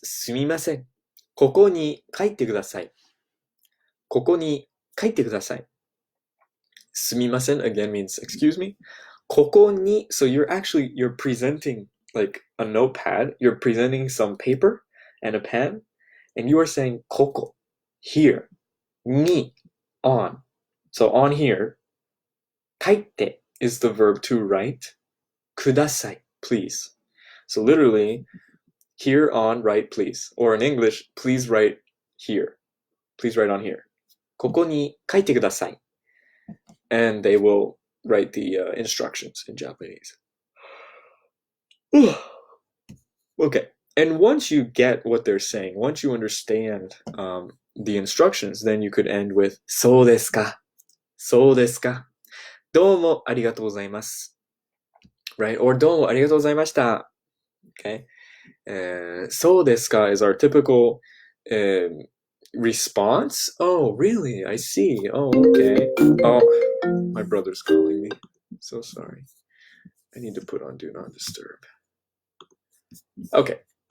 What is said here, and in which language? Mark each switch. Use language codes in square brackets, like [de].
[ja] すみません。ここに書いてください。ここに書いてください。 [en] すみません again means excuse me. ここに, so you're presenting like a notepad. You're presenting some paper and a pen, and you are saying ここ, here, に, on. So on here, 書いて is the verb to write. ください, please. So literally, here on, write please. Or in English, please write here. Please write on here. [ja] ここに書いてください. [en] And they will write the instructions in Japanese. Okay. And once you get what they're saying, once you understand the instructions, then you could end with [ja] そうですか。そうですか。どうもありがとうございます。 [en] Right? [ja] Or どうもありがとうございました. [en] Okay? [ja] そうですか [en] is our typical response. Oh, really? I see. Oh, okay. Oh, my brother's calling me. So sorry. I need to put on Do Not Disturb. Okay.